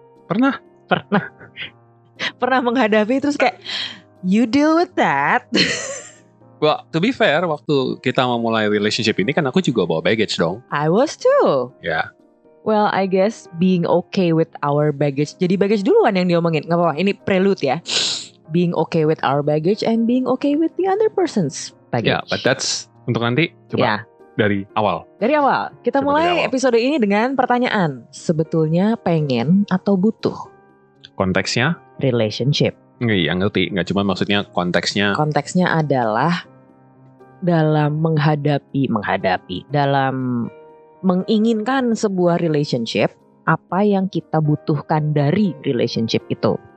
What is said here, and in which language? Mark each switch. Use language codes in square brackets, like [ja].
[id] Pernah menghadapi terus kayak [en] you deal with that. Well, to be fair, [id] waktu kita memulai relationship ini kan aku juga bawa baggage dong. [en] I was too. Ya. Yeah. Well, I guess being okay with our baggage. [id] Jadi baggage duluan yang diomongin. Gak apa-apa, ini prelude ya. [en] Being okay with our baggage and being okay with the other person's baggage. Yeah, but that's [id] untuk nanti. Coba. [en] Yeah. [id] Dari awal. Kita mulai episode ini dengan pertanyaan. Sebetulnya pengen atau butuh? Konteksnya? Relationship. Iya, ngerti. Nggak cuma maksudnya konteksnya. Konteksnya adalah dalam menghadapi, dalam menginginkan sebuah relationship, apa yang kita butuhkan dari relationship itu.